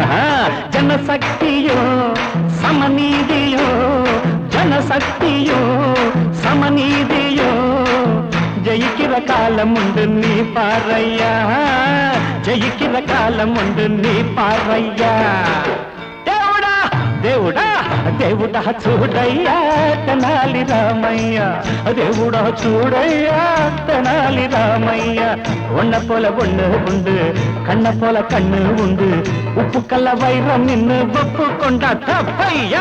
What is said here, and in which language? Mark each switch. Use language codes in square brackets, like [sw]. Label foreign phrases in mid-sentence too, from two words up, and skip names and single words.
[ta] ஜனசக்தியோ சமநீதியோ, ஜனசக்தியோ சமநீதியோ, ஜெயிக்கிற காலம் உண்டு நீ பாரையா, ஜெயிக்கிற காலம் உண்டு நீ பாரையா. [te] దేవుడా దేవుడా దేవుడా చూడయ్యా తెనాలి రామయ్య, దేవుడా చూడయ్యా తెనాలి రామయ్య. [ta] ஒன்ன போல ஒண்ணு உண்டு, கண்ண போல கண்ணு உண்டு, உப்பு கல்ல வைரம் நின்னு ஒப்பு கொண்டா தப்பையா.